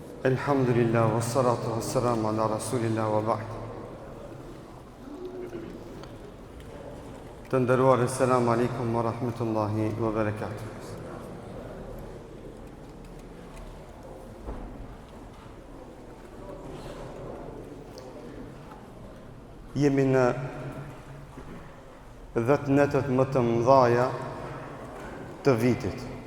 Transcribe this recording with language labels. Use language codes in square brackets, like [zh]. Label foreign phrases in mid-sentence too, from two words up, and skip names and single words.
[ar] الحمد لله, والصلاة والسلام على رسول الله وبعد. [sq] Të nderuar, [ar] السلام عليكم ورحمة الله وبركاته. [sq] Jemi në 10 netët më të mëdhaja të vitit.